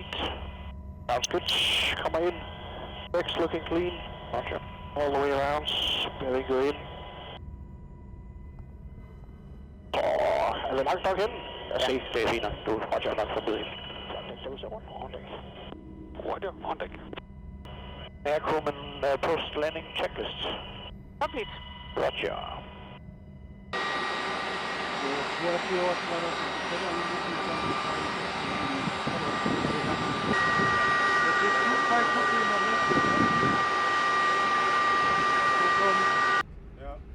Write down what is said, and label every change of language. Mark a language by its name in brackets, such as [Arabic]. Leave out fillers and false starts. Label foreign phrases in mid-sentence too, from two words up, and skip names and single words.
[English] Sounds good. [Danish] Kommer ind. [English] Decks looking clean. Roger. All the way around. Very good. [Danish] Er det langt nok hen? Jeg ser, det er fint nok. Du Roger nok forbi. [English] Roger, on deck. Aircrewman post landing checklist. Complete. Roger. [Danish] Ja.